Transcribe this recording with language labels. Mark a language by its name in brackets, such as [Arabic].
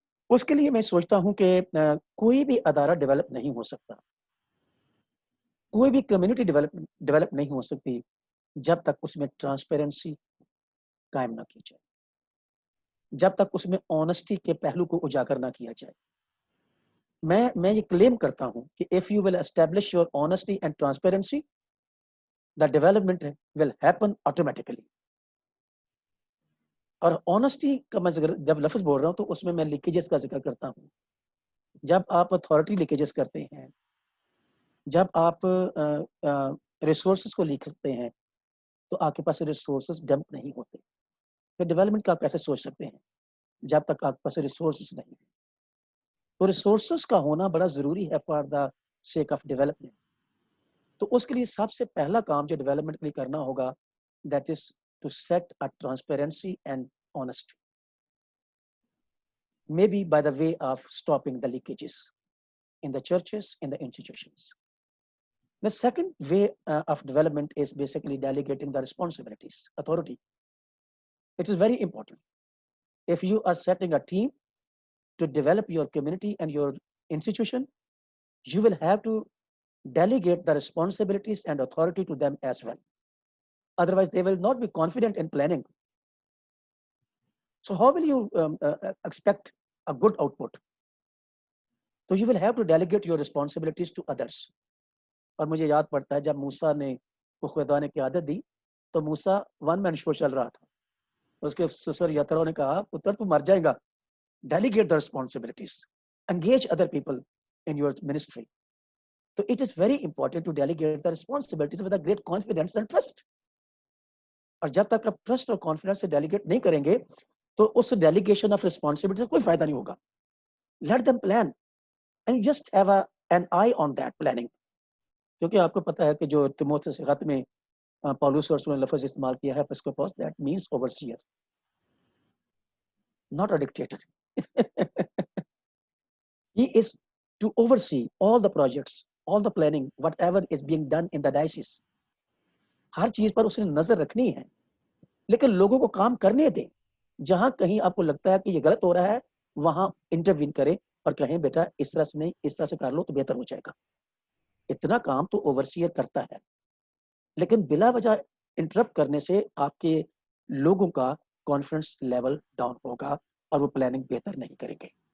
[Urdu] اس کے لیے میں سوچتا ہوں کہ کوئی بھی ادارہ ڈیولپ نہیں ہو سکتا، کوئی بھی کمیونٹی ڈیولپ نہیں ہو سکتی جب تک اس میں ٹرانسپیرنسی قائم نہ کی جائے، جب تک اس میں آنےسٹی کے پہلو کو اجاگر نہ کیا جائے. میں یہ کلیم کرتا ہوں کہ [English] if you will establish your honesty and transparency, the development will happen automatically. [Urdu] اور آنےسٹی کا میں جب لفظ بول رہا ہوں تو اس میں میں لیکیجز کا ذکر کرتا ہوں. جب آپ اتھارٹی لیکیجز کرتے ہیں، جب آپ ریسورسز کو لیک کرتے ہیں، تو آپ کے پاس ریسورسز ڈمپ نہیں ہوتے. پھر ڈیولپمنٹ کا آپ کیسے سوچ سکتے ہیں جب تک آپ کے پاس ریسورسز نہیں ہیں؟ تو ریسورسز کا ہونا بڑا ضروری ہے [English] For the sake of development. [Urdu] تو اس کے لیے سب سے پہلا کام جو ڈیولپمنٹ کے لیے کرنا ہوگا، [English] That is to set a transparency and honesty, may be by the way of stopping the leakages in the churches, in the institutions. The second way of development is basically delegating the responsibilities, authority. It is very important. If you are setting a team to develop your community and your institution, you will have to delegate the responsibilities and authority to them as well. otherwise they will not be confident in planning. So how will you expect a good output? So you will have to delegate your responsibilities to others. [Urdu] اور مجھے یاد پڑتا ہے جب موسیٰ نے کو خدا نے قیادت دی تو موسیٰ ون مین شو چل رہا تھا. اس کے سسر یترو نے کہا پتر تو مر جائے گا, [English] delegate the responsibilities, engage other people in your ministry. So it is very important to delegate the responsibilities with a great confidence and trust. [Urdu] اور جب تک آپ ٹرسٹ اور کانفیڈنس سے ڈیلیگیٹ نہیں کریں گے تو اس ڈیلیگیشن آف ریسپانسبلٹی سے کوئی فائدہ نہیں ہوگا. [English] Let them plan and just have an eye on that planning. [Urdu] کیونکہ آپ کو پتا ہے کہ جو تیموتھیوس خط میں پالوس اور رسول نے لفظ استعمال کیا ہے ایپسکوپوس, [English] That means overseer, not a dictator. He is to oversee all the projects, all the planning, whatever is being done in the diocese. [Urdu] ہر چیز پر اس نے نظر رکھنی ہے, لیکن لوگوں کو کام کرنے دیں. جہاں کہیں آپ کو لگتا ہے کہ یہ غلط ہو رہا ہے وہاں انٹروین کریں اور کہیں بیٹا اس طرح سے نہیں, اس طرح سے کر لو تو بہتر ہو جائے گا. اتنا کام تو اوورسیئر کرتا ہے, لیکن بلا وجہ انٹرپٹ کرنے سے آپ کے لوگوں کا کانفیڈنس لیول ڈاؤن ہوگا اور وہ پلاننگ بہتر نہیں کریں گے.